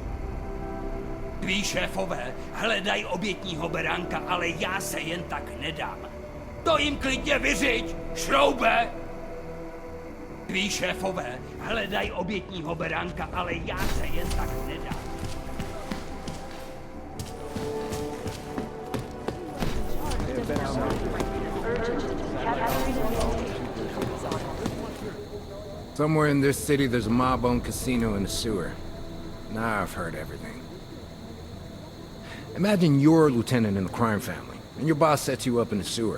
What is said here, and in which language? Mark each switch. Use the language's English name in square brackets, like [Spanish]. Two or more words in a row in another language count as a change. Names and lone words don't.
[Czech] Tví šéfové hledají obětního beránka, ale já se jen tak nedám. To jim klidně vyřiď, šroube! Tví šéfové hledají obětního beránka, ale já se jen tak nedám. [English] Somewhere in this city, there's a mob-owned casino in the sewer. Now I've heard everything. Imagine you're a lieutenant in the crime family, and your boss sets you up in the sewer.